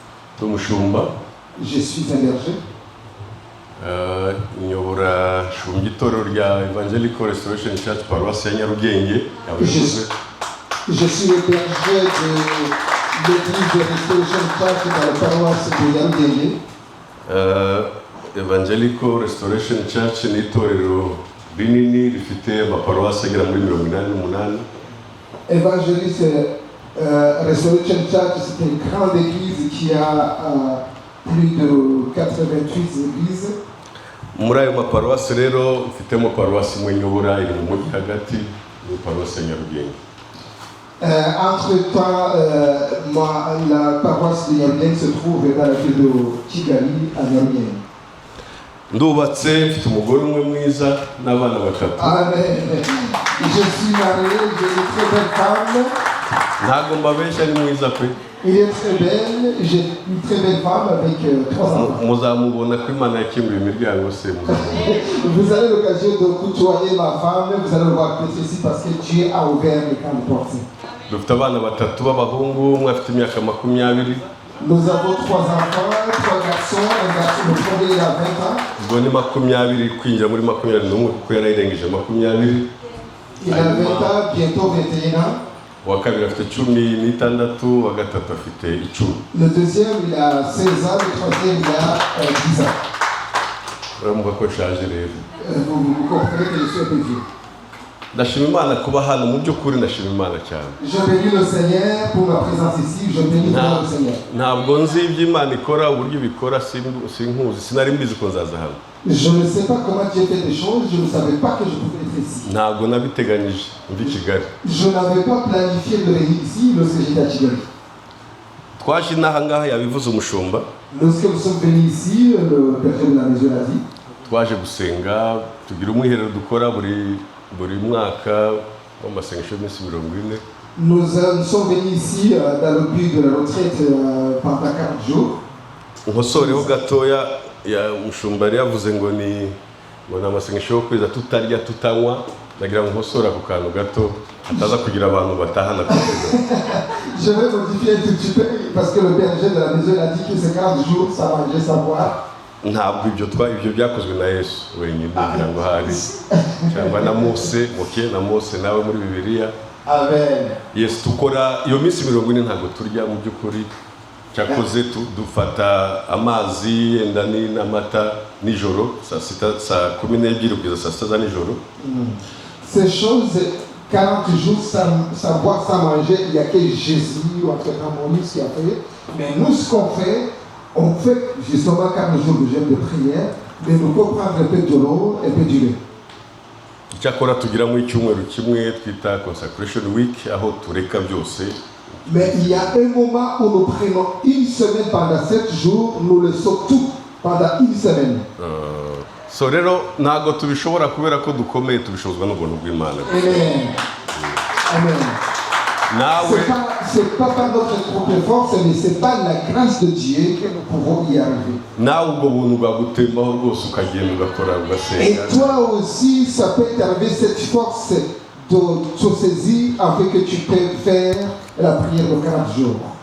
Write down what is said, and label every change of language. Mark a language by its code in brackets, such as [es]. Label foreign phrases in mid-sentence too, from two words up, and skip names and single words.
[fr] Je suis un berger. Je suis le berger de l'église de Restoration Church dans la paroisse de Nyarugenge. [rw] Evangelical Restoration Church ni itorero rinini rifite amaparuwasi agera muri 88. [fr] Evangeliste Restoration Church, c'est une grande église qui a plus de 88 églises. [rw] Muri ayo maparuwasi rero mfitemo paruwasi imwe nyobora iri mu mujyi hagati ni paruwasi ya Nyarugenge. [fr] Entre-temps, la paroisse de Nyarugenge se trouve dans la ville de Kigali à Nyarugenge. [rw] Ndubatse mfite umugore umwe mwiza n'abana batatu. Amen. [fr] Je suis marié, j'ai une très belle femme. [rw] Ntago mbabeshya ari mwiza pe. [fr] Il est très belle, j'ai une très belle femme avec 3 enfants. [rw] Muzamubona ko Imana yakinguye imiryango se muzamubona. [fr] Vous avez l'occasion de côtoyer ma femme, vous allez le voir ici parce que Dieu a ouvert les grandes portes. [rw] Dufite abana batatu b'abahungu, umwe afite imyaka 20. [fr] Nous avons 3 enfants, 3 garçons, un garçon le premier il a 20 ans. [rw] Ubwo ni 20 kwinjira muri 21 kuko yarayirengeje 20. [fr] Il a 20 ans, bientôt 21 ans. [rw] uwa kabiri afite 16, uwa gatatu afite 10. [fr] Le deuxième, il a 16 ans, le troisième, il a 10 ans. [rw] uramuka ko nshaje rero. [fr] Vous comprenez que je suis un peu vieux. [rw] ndashima Imana kuba hano, mu by'ukuri ndashima Imana cyane. [fr] Je bénis le Seigneur pour ma présence ici, je bénis le Seigneur. [rw] ntabwo nzi ibyo Imana ikora, uburyo bikora sinkuzi, sinari mbizi ko nzaza hano. [fr] Je ne sais pas comment Dieu fait des choses, je ne savais pas que je pouvais être ici. [rw] ntabwo nabiteganyije ndi Kigali. [fr] Je n'avais pas planifié de venir ici lorsque j'étais à Kigali. [rw] twaje inaha ngaha yabivuze umushumba. [fr] Lorsque nous sommes venus ici, le berger de la maison l'a dit. [rw] twaje gusenga, tugira umwiherero dukora buri mwaka w'amasengesho y'iminsi 40. [fr] Nous sommes venus ici dans le but de la retraite pendant 4 jours. [rw] nkosoreho gatoya ya umushumba yari yavuze ngo ni amasengesho yo kweza tutarya tutanywa, ndagira ngo nkosora ku kantu gato hataza kugira abantu batahana. [fr] Je vais modifier tout petit peu parce que le berger de la maison a dit que c'est 40 jours sans manger, sans boire. [rw] ntabwo ibyo byakozwe na Yesu wenyine, kugira ngo hari cyangwa na Mose nawe muri Bibiliya. Amen. Yesu tukora iyo minsi 40 ntabwo turya mu by'ukuri, cyakoze dufata amazi yenda n'amata nijoro saa 12 kugeza saa 6 za nijoro. [fr] Ces choses 40 jours sans boire, sans manger, il y a que Jésus ou entre-temps Moïse qui a fait. Mais nous, ce qu'on fait, on fait justement 40 jours de jeûne de prière, mais nous pouvons prendre un peu de l'eau, un peu du lait. [rw] cyakora tugira mu icyumweru kimwe twita [en] consecration week [rw] aho tureka byose. [fr] Mais il y a un moment où nous prenons une semaine pendant 7 jours, nous laissons tout pendant une semaine. [rw] So rero ntabwo tubishobora kubera ko dukomeye, tubishobozwa n'ubuntu bw'Imana. Amen. Amen. [fr] C'est pas par notre propre force, mais c'est par la grâce de Dieu que nous pouvons y arriver. Et toi aussi, ça peut t'arriver cette force de te saisir afin que tu peux faire la prière de 40 jours.